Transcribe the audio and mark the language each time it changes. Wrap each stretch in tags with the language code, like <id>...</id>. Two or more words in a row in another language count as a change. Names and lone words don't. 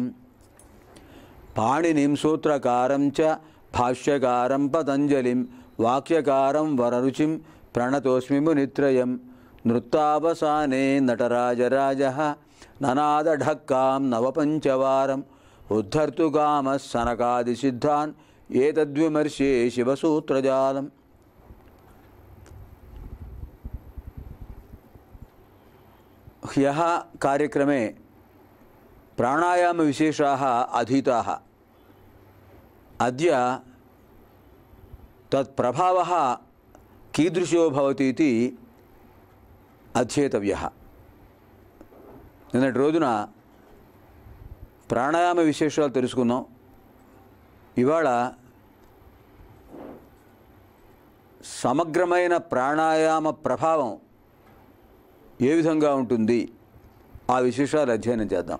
<sa>పాణినిం సూత్రకారం చ భాష్యకారం పతంజలిం వాక్యకారం వరరుచిం ప్రణతోస్మి మునిత్రయం. నృత్తావసానే నటరాజరాజః ననాదఢక్కాం నవపంచవారం ఉద్ధర్తుకామः సనకాదిసిద్ధాన్ ఏతద్విమర్శే శివసూత్రజాలం. ह्यः कार्यक्रमे प्राणायामविशेषाः अधीताः. अद्य तत्प्रभावः कीदृशो भवति इति अध्येतव्यः.</sa> <te>నిన్నటి రోజున ప్రాణాయామ విశేషాలు తెలుసుకున్నాం. ఇవాళ సమగ్రమైన ప్రాణాయామ ప్రభావం ఏ విధంగా ఉంటుంది ఆ విశేషాలు అధ్యయనం చేద్దాం.</te>